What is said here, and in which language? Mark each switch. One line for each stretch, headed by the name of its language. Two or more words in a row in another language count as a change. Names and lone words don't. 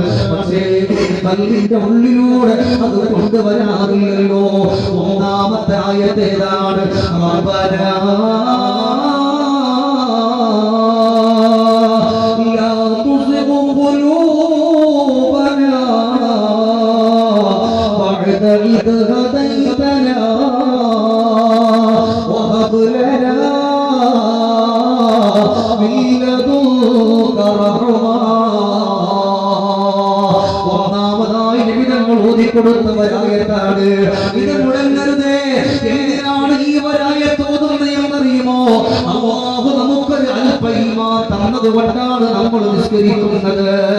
Malayalam: പക്ഷേ പള്ളിന്റെ ഉള്ളിലൂടെ അത് കൊണ്ടുവരാറില്ലല്ലോ. ഒന്നാമത്തെ ആയത്തേതാണ്?
Arabic: ربنا لا تزغ قلوبنا بعد إذ هديتنا وهب لنا من لدنك رحمة.
Malayalam: ഒന്നാമതായി നിബിധങ്ങൾ ഓതിക്കൊടുത്തവരായത്താണ്. ഇത് മുടങ്ങരുതേ. എന്തിനാണ് ഈ വരായത്ത് ഓതുന്നത് എന്നറിയുമോ? അല്ലാഹു നമുക്കൊരു അല്പ ഈമാൻ തന്നത് കൊണ്ടാണ് നമ്മൾ നിസ്കരിക്കുന്നത്.